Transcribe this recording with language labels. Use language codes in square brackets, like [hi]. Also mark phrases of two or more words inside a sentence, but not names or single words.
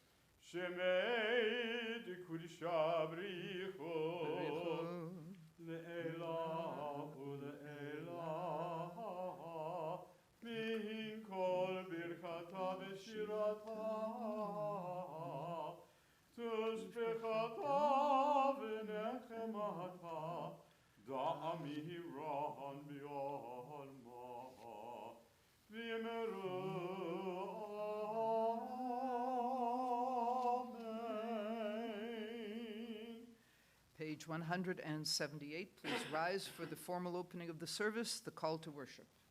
[arc] שמה דקודשא בריך הוא לעלא ולעלא מן כל ברכתא ושירתא תשבחתא ונחמתא דאמירן בעלמא ואמרו. [en] Page 178, please rise for the formal opening of the service, the call to worship.